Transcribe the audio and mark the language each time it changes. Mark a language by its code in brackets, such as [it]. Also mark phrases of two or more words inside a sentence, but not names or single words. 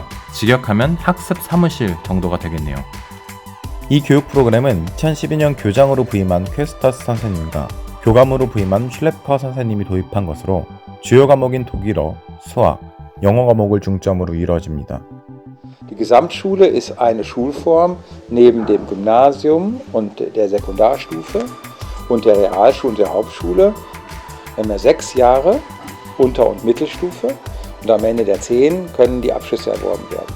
[ko] 직역하면 학습 사무실 정도가 되겠네요. 이 교육 프로그램은 2012년 교장으로 부임한 퀘스터스 선생님과 교감으로 부임한 슐레퍼 선생님이 도입한 것으로 주요 과목인 독일어, 수학, 영어 과목을 중점으로 이루어집니다. [de] Die Gesamtschule ist eine Schulform neben dem Gymnasium und der Sekundarstufe und der Realschule und der Hauptschule. Wir haben ja 6 Jahre Unter- und Mittelstufe und am Ende der 10 können die Abschlüsse erworben werden.